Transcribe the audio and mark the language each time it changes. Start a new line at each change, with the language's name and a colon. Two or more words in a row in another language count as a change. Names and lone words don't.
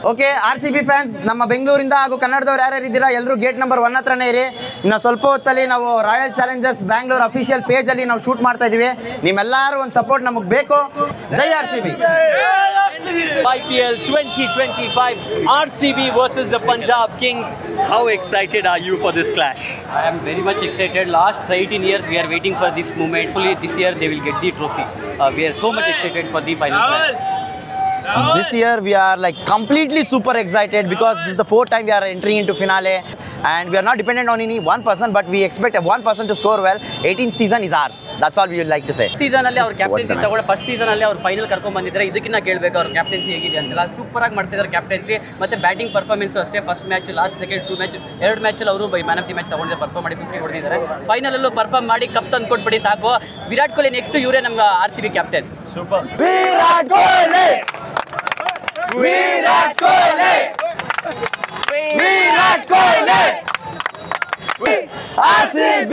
Kannada: ಓಕೆ, RCB ಫ್ಯಾನ್ಸ್ ನಮ್ಮ ಬೆಂಗಳೂರಿಂದ ಹಾಗೂ ಕನ್ನಡದವ್ರು ಯಾರ್ಯಾರು ಇದ್ದೀರಾ ಎಲ್ಲರೂ
English: gate number
Kannada: 1 ಹತ್ರನೇ ಇರಿ. ಇನ್ನು ಸ್ವಲ್ಪ ಹೊತ್ತಲ್ಲಿ ನಾವು ರಾಯಲ್ ಚಾಲೆಂಜರ್ಸ್ ಬ್ಯಾಂಗ್ಳೂರ್
English: official pageಲ್ಲಿ
Kannada: ನಾವು ಶೂಟ್ ಮಾಡ್ತಾ ಇದ್ದೀವಿ. ನಿಮ್ಮೆಲ್ಲರೂ ಒಂದು ಸಪೋರ್ಟ್ ನಮಗೆ ಬೇಕು. ಜೈ RCB.
English: IPL 2025 RCB versus the Punjab Kings. How excited are you for this clash? I am very much excited. Last 18 years we are waiting for this moment. Hopefully this year they will get the trophy. We are so much excited for the final match. This year we are like completely super excited because this is the 4th time we are entering into finale and we are not dependent on any one person, but we expect one person to score well. 18th season is ours. That's all we would like to say.
Kannada: ಸೀಸನ್ ಅಲ್ಲಿ ಅವ್ರ ಕ್ಯಾಪ್ಟನ್ಸಿ ತಗೊಂಡು
English: first season
Kannada: ಅಲ್ಲಿ ಅವ್ರು ಫೈನಲ್ ಕರ್ಕೊಂಡ್ ಬಂದಿದ್ದಾರೆ. ಇದಕ್ಕಿಂತ ಕೇಳಬೇಕು ಅವ್ರ ಕ್ಯಾಪ್ಟನ್ಸಿ ಹೇಗಿದೆ ಅಂತೆಲ್ಲ. ಸೂಪರ್ ಆಗಿ ಮಾಡ್ತಿದ್ದಾರೆ ಕ್ಯಾಪ್ಟನ್ಸಿ. ಮತ್ತೆ
English: batting performance
Kannada: ಅಷ್ಟೇ.
English: first match, last second 2 match,
Kannada: 2 ಮ್ಯಾಚಲ್ಲಿ ಅವರು
English: man of the match
Kannada: ತಗೊಂಡಿದ್ದಾರೆ. ಪರ್ಫಾರ್ಮ್ ಮಾಡಿ 50 ಹೊಡೆದಿದ್ದಾರೆ. ಫೈನಲ್ ಅಲ್ಲೂ ಪರ್ಫಾರ್ಮ್ ಮಾಡಿ ಕಪ್ ತಂದು ಕೊಟ್ಬಿಡಿ ಸಾಕು. ವಿರಾಟ್ ಕೊಹ್ಲಿ ನೆಕ್ಸ್ಟ್ ಇವರೇ ನಮ್ಗೆ RCB ಕ್ಯಾಪ್ಟನ್. Super. Virat Kohli! Virat Kohli! Virat Kohli! RCB!